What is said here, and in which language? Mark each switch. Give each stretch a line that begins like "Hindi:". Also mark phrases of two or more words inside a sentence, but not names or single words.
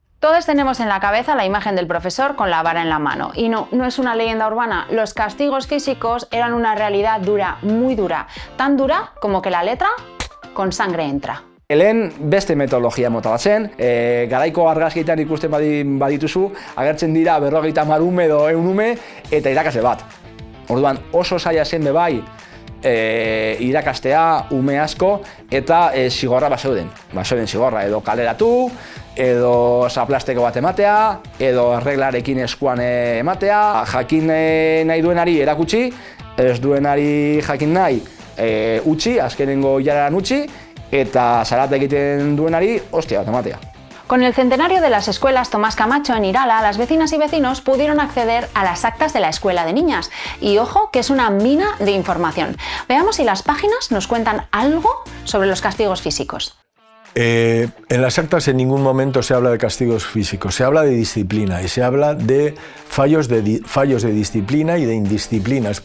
Spanish: Todos tenemos en la cabeza la imagen del profesor con la vara en la mano. Y no es una leyenda urbana. Los castigos físicos eran una realidad dura, muy dura. Tan dura como que la letra con sangre entra.
Basque: Lehen beste metodologia mota bat zen, garaiko argazkietan ikusten badituzu, agertzen dira 50 ume edo 100 ume eta irakasle bat. Orduan oso zaila zen bebai irakastea ume asko eta zigorra bazeuden. Bazeuden zigorra edo kaleratu, edo zaplasteko bat ematea, edo erreglarekin eskuan ematea, jakin nahi duenari erakutsi, ez duenari jakin nahi utzi, azkenengo hilaran utzi, eta zarata egiten duenari hostia bat ematea.
Spanish: Con el centenario de las escuelas Tomás Camacho en Irala, las vecinas y vecinos pudieron acceder a las actas de la escuela de niñas. Y ojo, que es una mina de información. Veamos si las páginas nos cuentan algo sobre los castigos físicos. En las actas en ningún momento se habla de castigos físicos, se habla de disciplina y se habla de fallos de disciplina y de indisciplinas.